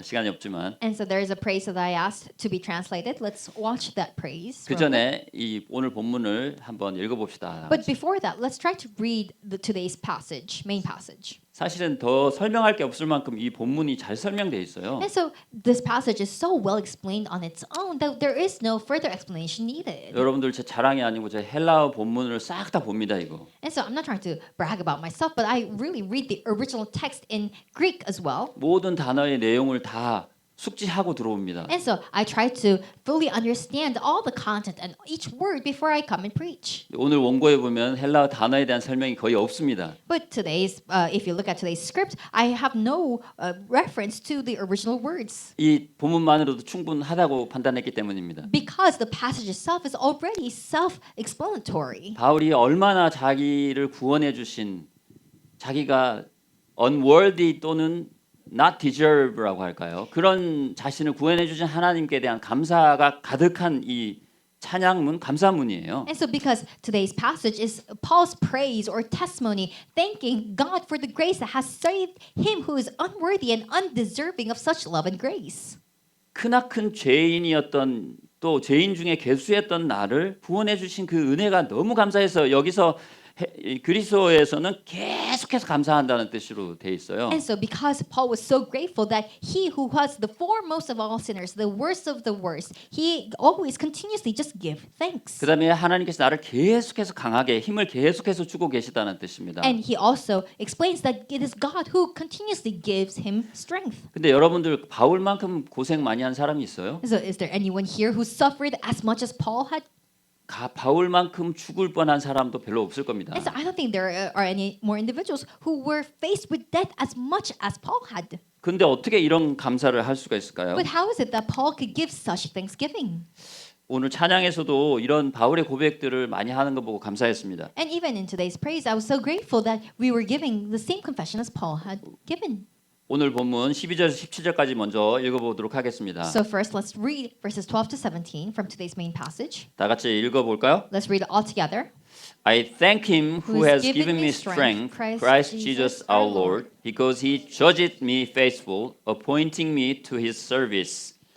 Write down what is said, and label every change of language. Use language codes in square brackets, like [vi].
[ko] 시간이 없지만. [en] And so there is a praise that I asked to be translated. Let's watch that praise. [ko] 그 전에 이 오늘 본문을 한번 읽어봅시다. [en] But before that, let's try to read today's passage, main passage. [ko] 사실은 더 설명할 게 없을 만큼 이 본문이 잘 설명되어 있어요. [en] And so this passage is so well explained on its own that there is no further explanation needed. [ko] 여러분들 제 자랑이 아니고 제 헬라어 본문을 싹 다 봅니다 이거. [en] And so I'm not trying to brag about myself, but I really read the original text in Greek as well. [ko] 모든 단어의 내용을 다 숙지하고 들어옵니다. [en] And so I try to fully understand all the content and each word before I come and preach. [ko] 오늘 원고에 보면 헬라어 단어에 대한 설명이 거의 없습니다. [en] But if you look at today's script, I have no reference to the original words [ko] 이 본문만으로도 충분하다고 판단했기 때문입니다. [en] because the passage itself is already self-explanatory. [ko] 바울이 얼마나 자기를 구원해 주신 자기가 unworthy 또는 not deserve라고 할까요? 그런 자신을 구원해 주신 하나님께 대한 감사가 가득한 이 찬양문, 감사문이에요. [en] And so because today's passage is Paul's praise or testimony, thanking God for the grace that has saved him who is unworthy and undeserving of such love and grace. [ko] 크나큰 죄인이었던 또 죄인 중에 괴수였던 나를 구원해 주신 그 은혜가 너무 감사해서 여기서 그리스어에서는 계속해서 감사한다는 뜻으로 돼 있어요. [en] And so because Paul was so grateful that he who was the foremost of all sinners, the worst of the worst, he always continuously just give thanks. [ko] 그다음에 하나님께서 나를 계속해서 강하게 힘을 계속해서 주고 계시다는 뜻입니다. [en] And he also explains that it is God who continuously gives him strength. [ko] 근데 여러분들 바울만큼 고생 많이 한 사람이 있어요? [en] So is there anyone here who suffered as much as Paul had? [ko] 바울만큼 죽을 뻔한 사람도 별로 없을 겁니다. [en] And so I don't think there are any more individuals who were faced with death as much as Paul had. [ko] 근데 어떻게 이런 감사를 할 수가 있을까요? [en] But how is it that Paul could give such thanksgiving? [ko] 오늘 찬양에서도 이런 바울의 고백들을 많이 하는 거 보고 감사했습니다. [en] And even in today's praise, I was so grateful that we were giving the same confession as Paul had given. [ko] 오늘 본문 12절에서 17절까지 먼저 읽어보도록 하겠습니다. [en] So first, let's read verses 12 to 17 from today's main passage. [ko] 다 같이 읽어볼까요? [en] Let's read it all together. I thank him who has given me strength, Christ Jesus our Lord, because he judged me faithful, appointing me to his service.